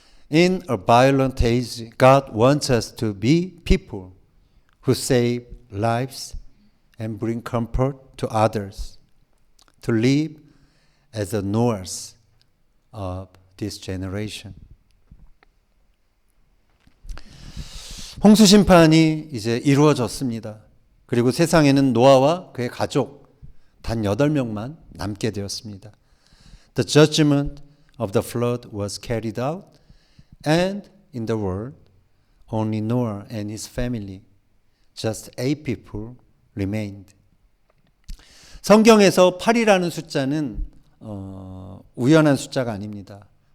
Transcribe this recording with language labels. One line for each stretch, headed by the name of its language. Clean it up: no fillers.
English: In a violent age, God wants us to be people who save lives and bring comfort to others, to live as the Noahs of this generation.
Korean: 홍수 심판이 이제 이루어졌습니다. 그리고 세상에는 노아와 그의 가족 단 8명만 남게 되었습니다.
English: The judgment of the flood was carried out, and in the world, only Noah and his family, just 8 people remained.
Korean: 성경에서 8이라는 숫자는 우연한 숫자가 아닙니다.